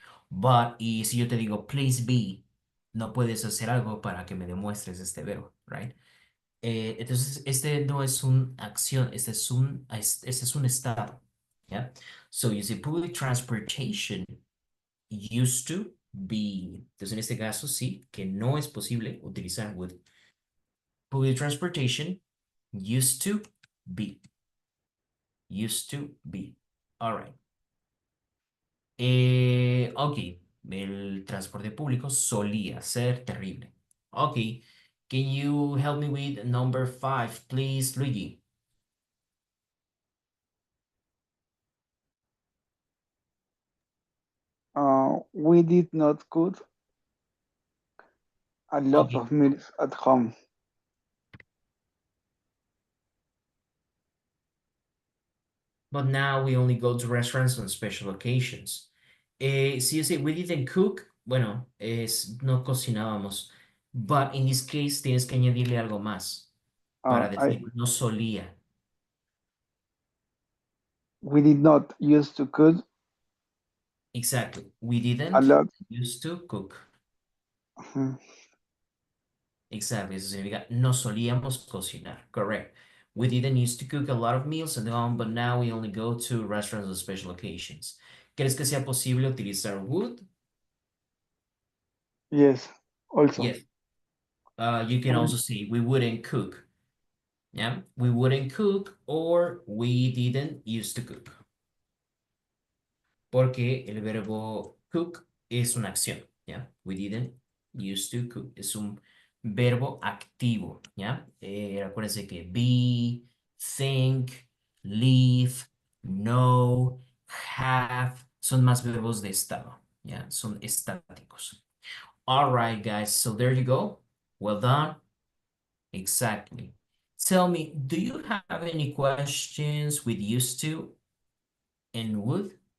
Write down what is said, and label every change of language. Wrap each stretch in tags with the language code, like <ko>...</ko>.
<en>But,</en> <es>y si yo te digo,</es> <en>please be,</en> <es>no puedes hacer algo para que me demuestres este verbo, right? Entonces, este no es una acción, este es un estado, ¿ya?</es> <en>So, you say public transportation used to be.</en> <es>Entonces, en este caso, sí, que no es posible utilizar would.</es> <en>Public transportation used to be. Used to be. All right.</en> <es>Ok, el transporte público solía ser terrible.</es> <en>Ok, can you help me with number 5, please, Luigi? We did not cook a lot Okay, of meals at home. but now we only go to restaurants on special occasions. Si you say we didn't cook,</en> <es>bueno, no cocinábamos.</es> <en>But in this case</en> <es>tienes que añadirle algo más para</es> <en>I</en> <es>decir no solía.</es> <en>We did not used to cook Exactly. We a didn't lot. used to cook. Mhm. Exactly.</en> <es>Eso significa no solíamos cocinar.</es> <en>Correct. We didn't used to cook a lot of meals at home, but now we only go to restaurants on special occasions.</en> <es>¿Crees que sea posible utilizar would?</es> <en>Yes, also. Yes. You can also say we wouldn't cook. Yeah, we wouldn't cook or we didn't used to cook.</en> <es>Porque el verbo cook es una acción, ¿ya?</es> <en>We didn't used to cook.</en> <es>Es un verbo activo, ¿ya? Acuérdense que be, think, live, know, have, son más verbos de estado, ¿ya? Son estáticos.</es> <en>All right, guys, so there you go. Well done. Exactly. Tell me, do you have any questions with used to and would?</en>